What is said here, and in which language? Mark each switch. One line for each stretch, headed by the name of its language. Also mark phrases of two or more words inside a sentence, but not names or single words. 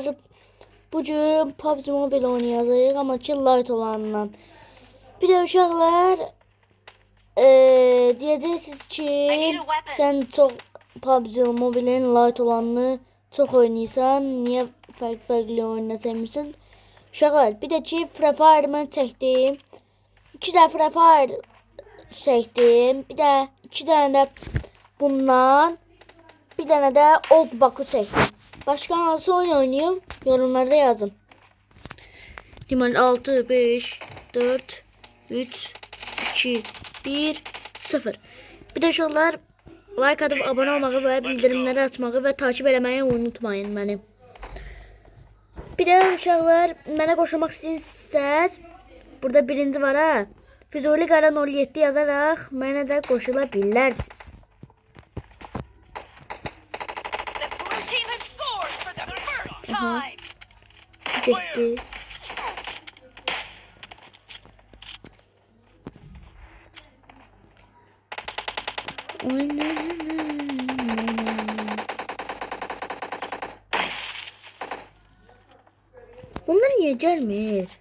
Turkish: Bugün PUBG Mobile oynayacağız ama ki light olanından. Bir de uşaqlar diyeceksiniz ki sen çok PUBG Mobile'in light olanını çok oynayırsan, niye farklı oyunu sevmirsən?
Azerbaijani: Uşaqlar, bir de ki Free Fire mən çəkdim. 2 də Free Fire çəkdim. Bir də 2 dənə də bundan, bir dənə də Old Baku çəkdim. Başka hansı oyun oynayayım?
Turkish: Yorumlarda yazın. Liman 6, 5, 4, 3, 2, 1, 0. Bir de şunlar like atıp abone olmayı ve bildirimleri açmayı ve takip etmeyi unutmayın beni.
Azerbaijani: Bir de uşaqlar, mənə qoşulmaq istəyirsiniz, burada birinci var ha. Füzuli Qaran 07 yazaraq mənə də qoşula bilərsiniz.
Turkish: Gitti. Bunlar niye gelmiyor?